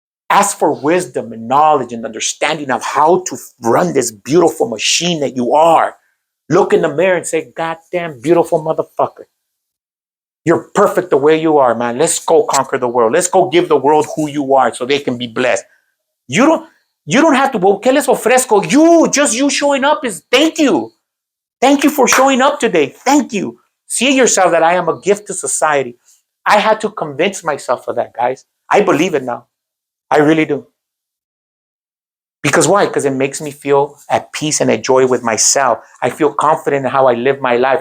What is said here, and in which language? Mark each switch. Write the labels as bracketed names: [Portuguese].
[English] Ask for wisdom and knowledge and understanding of how to run this beautiful machine that you are. Look in the mirror and say, God damn beautiful motherfucker. You're perfect the way you are, man. Let's go conquer the world. Let's go give the world who you are so they can be blessed. You don't have to, well, [Spanish] ¿qué les ofrezco? [English] You showing up is thank you. Thank you for showing up today. Thank you. See yourself that I am a gift to society. I had to convince myself of that, guys. I believe it now. I really do. Because why? Because it makes me feel at peace and at joy with myself. I feel confident in how I live my life.